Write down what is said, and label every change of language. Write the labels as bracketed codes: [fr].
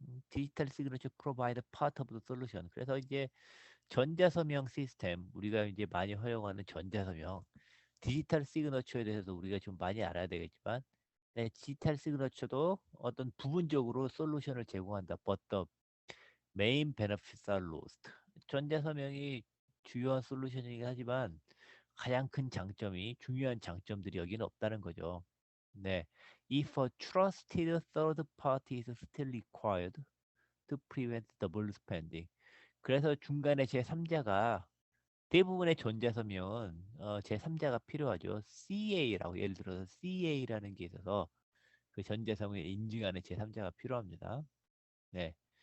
[en] 디지털 시그너처 프로바이드 파트 오브 솔루션. [ko] 그래서 이제 전자서명 시스템 우리가 이제 많이 활용하는 전자서명 디지털 시그너처에 대해서 우리가 좀 많이 알아야 되겠지만 디지털 시그너처도 어떤 부분적으로 솔루션을 제공한다. [en] But the main benefits are lost. [ko] 전자서명이 주요한 솔루션이긴 하지만 가장 큰 장점이 중요한 장점들이 여기는 없다는 거죠. 네. [en] If a trusted third party is still required to prevent double spending. [ko] 그래서 중간에 제3자가 대부분의 전자서명은 제3자가 필요하죠. CA라고 예를 들어서 CA라는 게 있어서 그 전자서명을 인증하는 제3자가 필요합니다. 네.